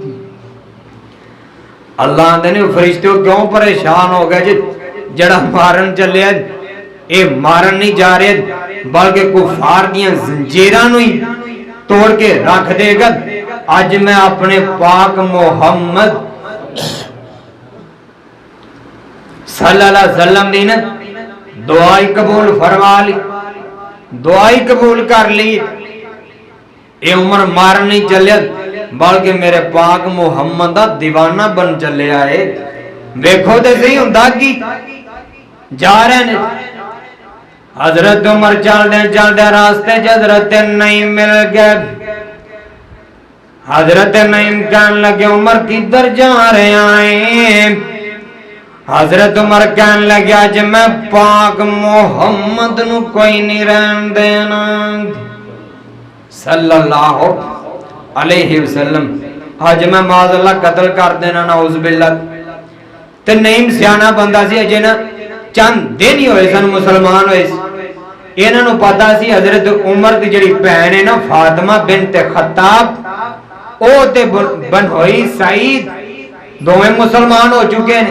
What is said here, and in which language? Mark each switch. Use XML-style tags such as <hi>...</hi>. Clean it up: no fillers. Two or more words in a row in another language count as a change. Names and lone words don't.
<pa>اللہ نے فرشتے کیوں پریشان ہو گئے جی جیہڑا مارن چلے ایہ مارن نہیں جا رہے بلکہ کفار دی زنجیراں نوں ہی توڑ کے رکھ دیگا. اج میں اپنے پاک محمد</pa> <ar>صلى الله عليه وسلم</ar> <pa>دی نا دعائی قبول فرما لئی دعائی قبول کر لئی. ایہ عمر مارن نہیں چلیا بلکہ میرے پاک محمد دا دیوانہ بن چلے آئے. ویکھو تو سہی ہندا کی جا رہے نے حضرت عمر چلدے رستے چ حضرت نہیں مل گئے. حضرت نعیم کہنے لگے عمر کدھر جا رہے ہیں. حضرت عمر کہنے لگے اج میں پاک محمد نوں کوئی نہیں رہن دینا</pa> <ar>صلى الله عليه وسلم.</ar> <pa>اج میں معاذاللہ قتل کر دینا</pa> <ar>نعوذ بالله.</ar> <pa>تے نعیم سیانا بندہ سی اجے نا چند دن ہی ہوئے سن مسلمان ہوئے. اینہاں نوں پتہ سی حضرت عمر دی جیہڑی بھین ہے نا فاطمہ بنت خطاب او تے بہنوئی سعید دوویں مسلمان ہو چکے نے.</pa>